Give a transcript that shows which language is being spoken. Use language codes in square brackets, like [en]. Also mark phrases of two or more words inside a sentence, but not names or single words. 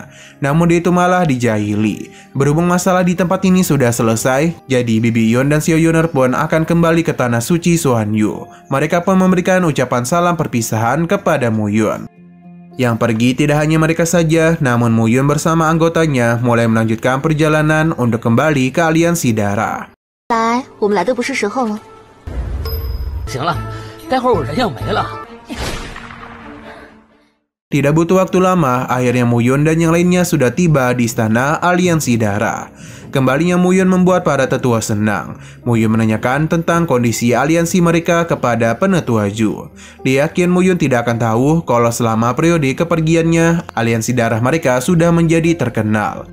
[id] Namun dia itu malah dijahili. Berhubung masalah di tempat ini sudah selesai, jadi Bibi Yun dan Xiao Yuner pun akan kembali ke tanah suci Xuanyu. Mereka pun memberikan ucapan salam perpisahan kepada Muyun. Yang pergi tidak hanya mereka saja, namun Muyun bersama anggotanya mulai melanjutkan perjalanan untuk kembali ke aliansi darah. [zh] 来，我们来的不是时候了。行了，待会儿我人要没了。 [id] Tidak butuh waktu lama, akhirnya Muyun dan yang lainnya sudah tiba di istana aliansi darah. Kembalinya Muyun membuat para tetua senang. Muyun menanyakan tentang kondisi aliansi mereka kepada penetua Ju. Dia yakin Muyun tidak akan tahu kalau selama periode kepergiannya, aliansi darah mereka sudah menjadi terkenal.